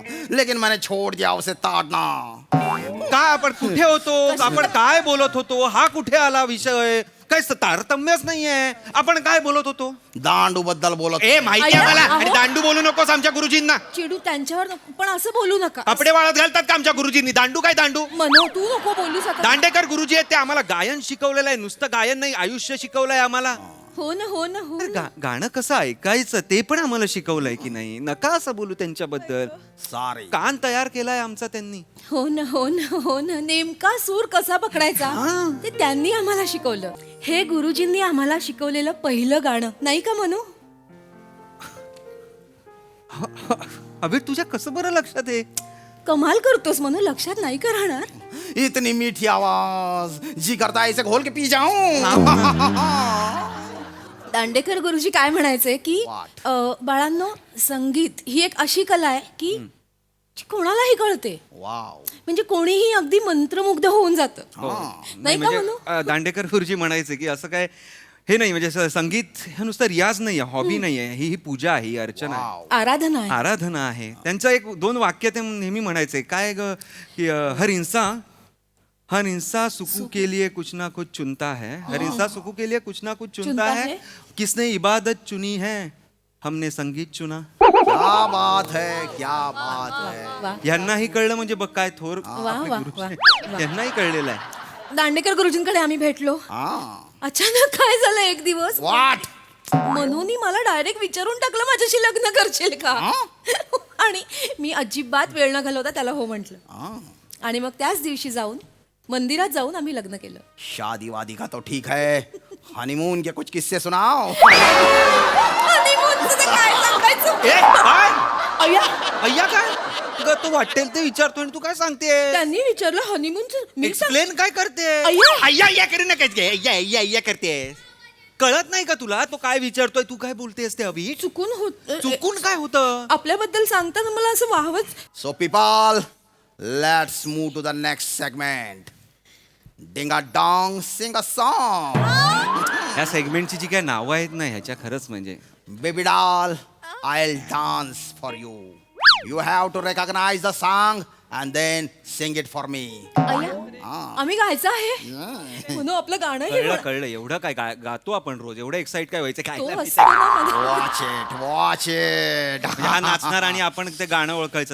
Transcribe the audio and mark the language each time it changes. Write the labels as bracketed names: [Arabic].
[Hindi] लेकिन मैंने छोड़ दिया उसे ताड़ना. [Marathi] काय आपण कुठे होतो आपण काय बोलत होतो हा कुठे आला विषय काय तारतम्यच नाहीये आपण काय बोलत होतो दांडू बद्दल बोलत. ए माहिती आहे मला अहो. आणि दांडू बोलू नकोस आमच्या गुरुजींना चिडू त्यांच्यावर नको, पण असं बोलू नका. कपडे वाळत घालतात का आमच्या गुरुजींनी दांडू काय दांडू मनो तू नको बोलू शकत. दांडेकर गुरुजी आहेत ते आम्हाला गायन शिकवलेलं आहे नुसतं गायन नाही आयुष्य शिकवलंय आम्हाला हो ना हो ना हो ना. गाणं कसं ऐकायचं ते पण आम्हाला शिकवलंय की नाही नका असं बोलू त्यांच्याबद्दल सारे कान तयार केलाय आमचा त्यांनी हो ना हो ना हो ना. नेमका सूर कसा पकडायचा ते त्यांनी आम्हाला शिकवलं. हे गुरुजींनी आम्हाला शिकवलेलं पहिलं गाणं नाही का मनू? अबे तुझ्या कसं बरं लक्षात आहे कमाल करतोस मनू, लक्षात नाही का राहणार? [Hindi] इतनी मीठी आवाज जी करता है इसे घोल के पी जाऊं. [Marathi] दांडेकर गुरुजी काय म्हणायचे की बाळांनो, संगीत ही एक अशी कला आहे की जी कोणालाही कळते. वाव. म्हणजे कोणीही अगदी मंत्रमुग्ध होऊन जातं. नाही का म्हणू? दांडेकर गुरुजी म्हणायचे की असं काय हे नाही, म्हणजे संगीत हे नुसतं रियाज नाही आहे, हॉबी नाही आहे, ही पूजा आहे, ही अर्चना आहे, आराधना आहे. आराधना आहे. त्यांचं एक 2 वाक्य ते नेहमी म्हणायचे, काय ग की [Hindi] हर इंसान सुकू के लिए कुछ ना कुछ चुनता है, हर इंसान सुकू के लिए कुछ ना कुछ चुनता है, किसने इबादत चुनी है, हमने संगीत चुना. क्या बात है, क्या बात है. [Marathi] वा. यांनाही कळलं म्हणजे बघ काय थोर वा, आपले वा, गुरु. वा. यांनाही कळलेलं आहे. दांडेकर गुरुजींकडे आम्ही भेटलो. अचानक काय झालं एक दिवस, वाट. मनूनी मला डायरेक्ट विचारून टाकलं माझ्याशी लग्न करशील का. आणि मी अजिबात वेळ न घालवता त्याला हो म्हटलं. आणि मग त्याच दिवशी मंदिरात जाऊन आम्ही लग्न केलं. [Hindi] शादी वादी का तो ठीक है, हनीमून के कुछ किस्से सुनाओ. [Marathi] honeymoonचं ते काय सांगायचं? ए, काय? अय्या, अय्या काय ग, तू वाटेल ते विचारतोय आणि तू काय सांगते? त्यांनी विचारलं हनीमूनचं. मी सांग- एक्सप्लेन काय करते? अय्या. अय्या अय्या करू नका. अय्या अय्या अय्या करते. कळत नाही का तुला तो काय विचारतोय, तू काय बोलतेस ते अभि? चुकून होत चुकून काय होतं? आपल्याबद्दल सांगताना मला असं वाहवच. [English] So people, let's move to the next segment. Ding a dong, sing a song. [Marathi] या सेगमेंटची जी काय नावं आहेत ना ह्याच्या, खरंच म्हणजे [English] Baby doll, I'll dance for you. You have to recognize the song and then sing it for me. [Marathi] आम्ही गायचं आहे म्हणून आपलं गाणं हे कळलं कळलं. एवढं काय गातो आपण रोज, एवढं एक्साइट काय व्हायचं काय तो नाही. असतो ना मध्ये. [English] Watch it, watch it. [Marathi] हा नाचणार आणि आपण ते गाणं ओळखायचं.